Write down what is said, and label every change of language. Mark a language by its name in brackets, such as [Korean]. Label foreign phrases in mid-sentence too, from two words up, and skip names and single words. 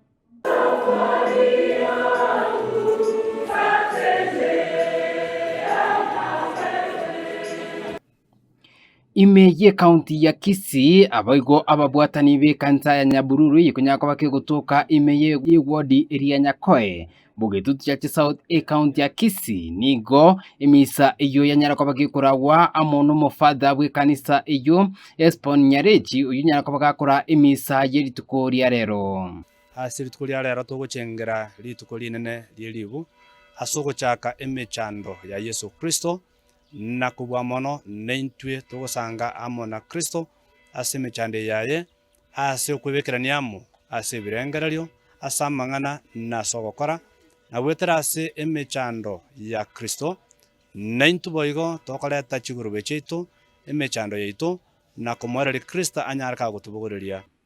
[Gusii] Ime ye county ya Kisii abaigo ababwatani be kanisa ya Nyabururu yikunyako bakegutuka ime ye [English] ward area [Gusii] Nyakoe bugetutu ya South county ya Kisii nigo imisa iyo yanyarako bagikuragwa amono mofada bwe kanisa iyo Hesborn nyareji uyu nyarako bagakora imisa ye rituko lya rero rituko lya rero tugucengera rituko linene lyelibu asoko chaka emechando ya Yesu Kristo na kubwa mono neintwe tugusanga amona Kristo ase mechande yaye ase okwebekeraniamo ase birengererio asa mang'ana na sogokora na wetera ase emechando ya Kristo neintu boigo tokoreta chigurube chitu emechando yaitu na komoreri Kristo anyaraka gutubugureria